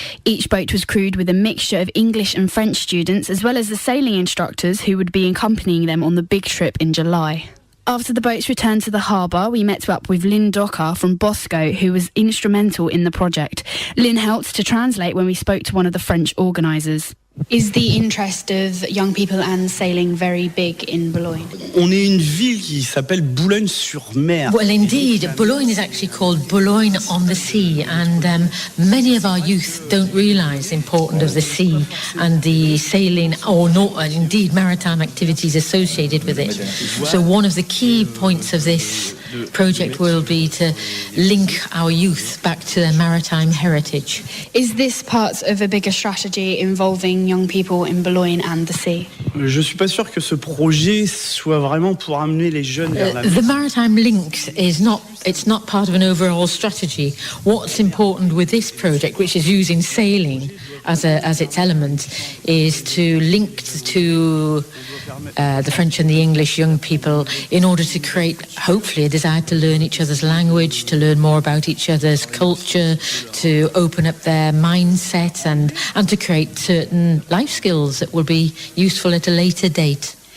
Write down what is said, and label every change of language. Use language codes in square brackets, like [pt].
[en] Each boat was crewed with a mixture of English and French students, as well as the sailing instructors who would be accompanying them on the big trip in July. After the boats returned to the harbour, we met up with Lynn Docker from Bosco, who was instrumental in the project. Lynn helped to translate when we spoke to one of the French organisers. Is the interest of young people and sailing very big in Boulonge? [fr] On est une ville qui s'appelle Boulogne-sur-Mer. [en] Well, indeed, Boulonge is actually called Boulonge on the Sea, and many of our youth don't realise the importance of the sea and the sailing, and indeed maritime activities associated with it. So one of the key points of this project will be to link our youth back to their maritime heritage. Is this part of a bigger strategy involving connecting young people in Boulogne and the sea? [fr] Je suis pas sûr que ce projet soit vraiment pour amener les jeunes vers la mer. [en] The maritime links it's not part of an overall strategy. What's important with this project, which is using sailing as its element, is to link to the French and the English young people in order to create, hopefully, a desire to learn each other's language, to learn more about each other's culture, to open up their mindset and to create certain life skills that will be useful at a later date.